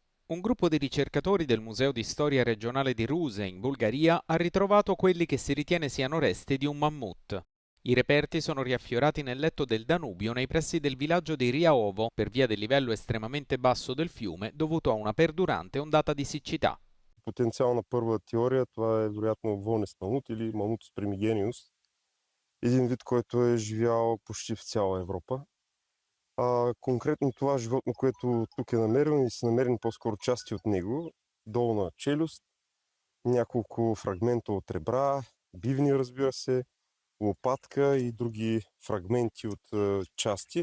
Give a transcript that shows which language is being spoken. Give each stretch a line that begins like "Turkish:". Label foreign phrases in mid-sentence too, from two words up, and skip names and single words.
Italian: Un gruppo di ricercatori del Museo di Storia regionale di Ruse, in Bulgaria, ha ritrovato quelli che si ritiene siano resti di un mammut. I reperti sono riaffiorati nel letto del Danubio nei pressi del villaggio di Riaovo per via del livello estremamente basso del fiume dovuto a una perdurante ondata di siccità.
Bulgarian: Потенциална първа теория, това е вероятно волнест мамут или Mammutus primigenius, един вид, който е живял почти в цяла Европа. Конкретно това животно, което тук е намерено и са намерени по-скоро части от него, долна челюст, няколко фрагмента от ребра, бивни, разбира се, лопатка и други фрагменти от части.